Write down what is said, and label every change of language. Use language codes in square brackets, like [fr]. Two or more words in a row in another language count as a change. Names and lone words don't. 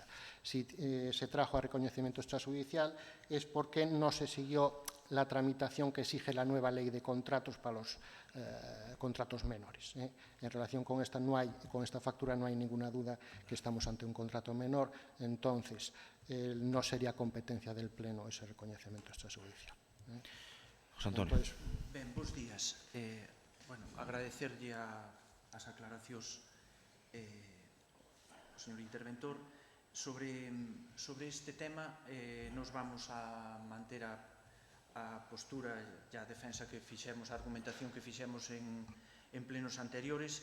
[es] Si se trajo a reconocimiento extrajudicial es porque no se siguió la tramitación que exige la nueva ley de contratos para los contratos menores. En relación con esta factura no hay ninguna duda que estamos ante un contrato menor, entonces no sería competencia del Pleno ese reconocimiento extrajudicial. José Antonio. Entonces, [gl] Ben, bos días. Bueno, agradecerlle as aclaracións ao señor interventor. Sobre este tema, nos vamos a manter a postura e a defensa que fixemos, a argumentación que fixemos en plenos anteriores.